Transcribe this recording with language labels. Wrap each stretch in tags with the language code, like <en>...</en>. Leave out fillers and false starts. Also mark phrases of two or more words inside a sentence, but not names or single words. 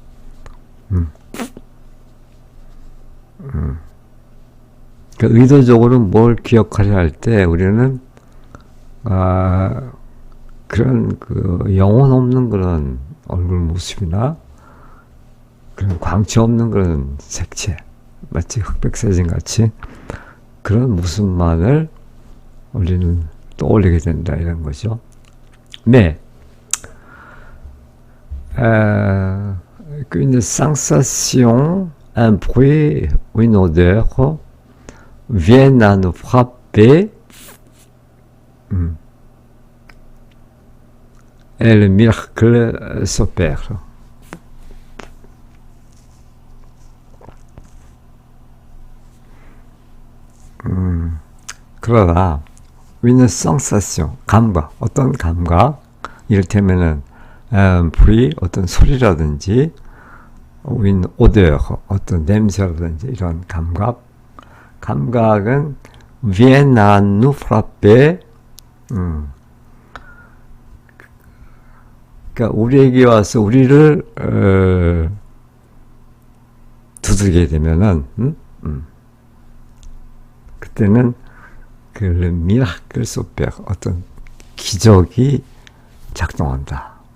<ko>그러니까 의도적으로 뭘 기억하려 할 때 우리는 그런 그 영혼 없는 그런 얼굴 모습이나 그런 광채 없는 그런 색채, 마치 흑백 사진 같이 그런 모습만을 우리는 떠올리게 된다 이런 거죠.</ko> <fr>Mais qu'une sensation, un bruit ou une odeur viennent à nous frapper, et le miracle s'opère. 그러나 une sensation,</fr> <ko>감각, 어떤 감각, 이를테면은 불이 어떤 소리라든지</ko> <fr>une odeur,</fr> <ko>어떤 냄새라든지 이런</ko> <fr>감각은 viennent à nous frapper,</fr> <ko>그러니까 우리에게 와서 우리를 두들게 되면은 그때는 그</ko> <fr>miracle s'opère,</fr> <ko>어떤 기적이 작동한다.</ko>